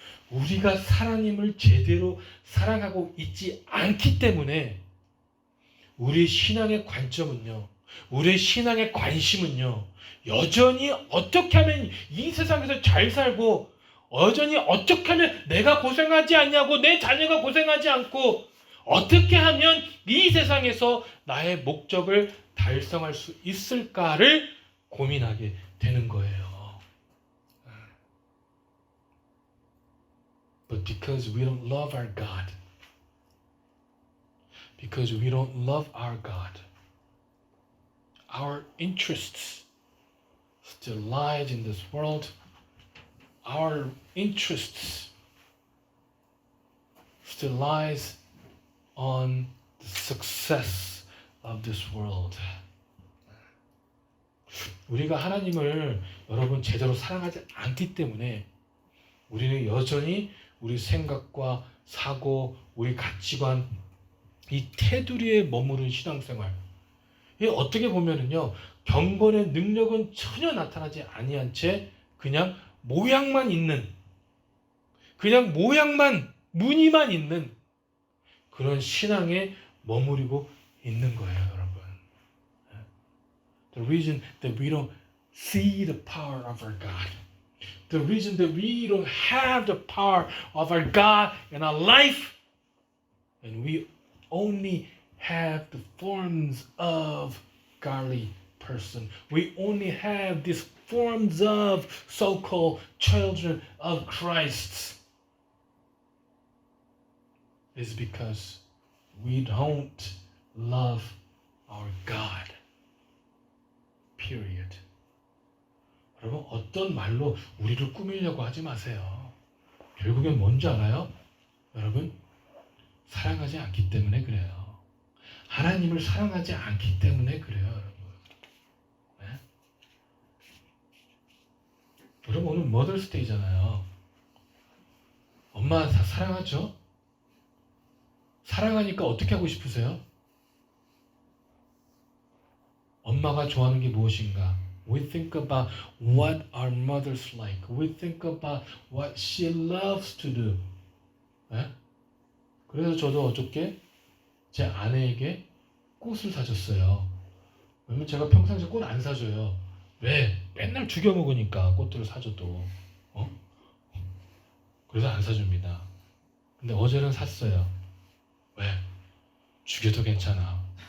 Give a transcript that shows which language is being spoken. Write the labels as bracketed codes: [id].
[ko] 우리가 하나님을 제대로 사랑하고 있지 않기 때문에 우리의 신앙의 관점은요, 우리의 신앙의 관심은요, 여전히 어떻게 하면 이 세상에서 잘 살고, 여전히 어떻게 하면 내가 고생하지 않냐고, 내 자녀가 고생하지 않고, 어떻게 하면 이 세상에서 나의 목적을 달성할 수 있을까를 고민하게 되는 거예요. [en] But because we don't love our God, because we don't love our God, our interests still lies in this world. Our interests still lies on the success of this world. [ko] 우리가 하나님을 여러분 제대로 사랑하지 않기 때문에 우리는 여전히 우리 생각과 사고, 우리 가치관, 이 테두리에 머무른 신앙생활. 이게 어떻게 보면은요, 경건의 능력은 전혀 나타나지 아니한 채 그냥 모양만 있는, 그냥 모양만, 무늬만 있는 그런 신앙에 머무르고 있는 거예요, 여러분. [en] The reason that we don't see the power of our God, the reason that we don't have the power of our God in our life, and we only have the forms of godly person. We only have these forms of so-called children of Christ. Is because we don't love our God. Period. [ko] 여러분, 어떤 말로 우리를 꾸미려고 하지 마세요. 결국엔 뭔지 알아요? 여러분, 사랑하지 않기 때문에 그래요. 하나님을 사랑하지 않기 때문에 그래요, 여러분. 여러분 오늘 머더스데이잖아요. 엄마 다 사랑하죠? 사랑하니까 어떻게 하고 싶으세요? 엄마가 좋아하는 게 무엇인가? [en] We think about what our mother's like. We think about what she loves to do. [ko] 네? 그래서 저도 어저께 제 아내에게 꽃을 사줬어요. 왜냐면 제가 평상시에 꽃 안 사줘요. 왜? 맨날 죽여 먹으니까 꽃들을 사줘도. 그래서 안 사줍니다. 근데 어제는 샀어요. 왜? 죽여도 괜찮아.